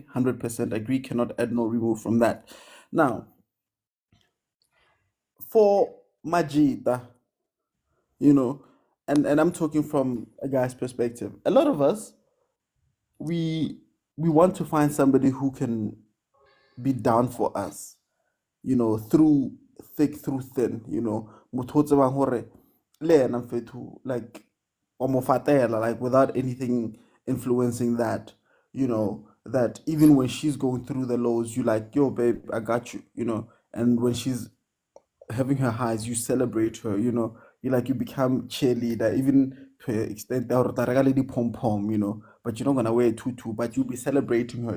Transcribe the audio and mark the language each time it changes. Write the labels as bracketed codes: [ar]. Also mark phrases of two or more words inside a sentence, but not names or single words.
[en] 100% agree, cannot add nor remove from that. Now, for Majida, and I'm talking from a guy's perspective. A lot of us, we want to find somebody who can be down for us, through thick, through thin, [st] motho o tsebang hore le yena mfethu, like o mo fatela, [en] like without anything influencing that, that even when she's going through the lows, you like, yo babe, I got you, and when she's having her highs, you celebrate her, you become cheerleader, even to an extent that pom pom, but you're not gonna wear a tutu, but you'll be celebrating her,